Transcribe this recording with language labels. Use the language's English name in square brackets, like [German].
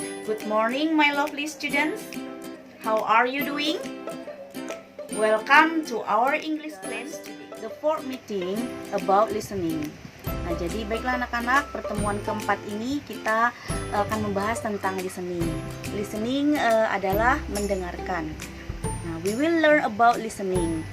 [English] Good morning my lovely students. How are you doing? Welcome to our English class today. The fourth meeting about listening. [Indonesian] Nah, jadi baiklah anak-anak, pertemuan keempat ini kita akan membahas tentang listening. Listening adalah mendengarkan. [English] Nah, we will learn about listening.